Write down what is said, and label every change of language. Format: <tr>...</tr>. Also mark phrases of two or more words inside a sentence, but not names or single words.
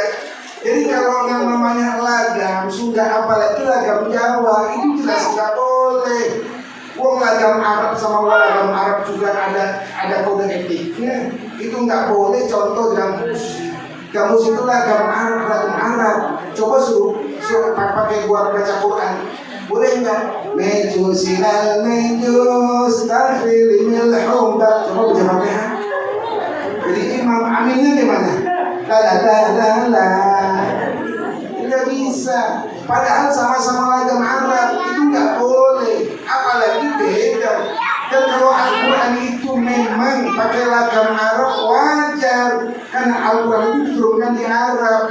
<id>Jadi kalau yang namanya lagam Sunda apalagi lagam Jawa itu jelas nggak boleh. Wong lagam Arab sama lagam Arab juga ada kode etiknya. Itu nggak boleh. Contoh gamus itu lagam Arab. Coba suruh pakai gua baca Quran, boleh nggak? Mejusinal mejus tarfilimil humbat. Coba baca Fatihah. Jadi Imam Aminnya gimana? La. Nggak bisa. Padahal sama-sama lagam Arab itu nggak boleh. Apalagi beda. Dan kalau Al-Quran itu memang pakai lagam Arab wajar, karena Al-Quran itu diturunkan di Arab.</id>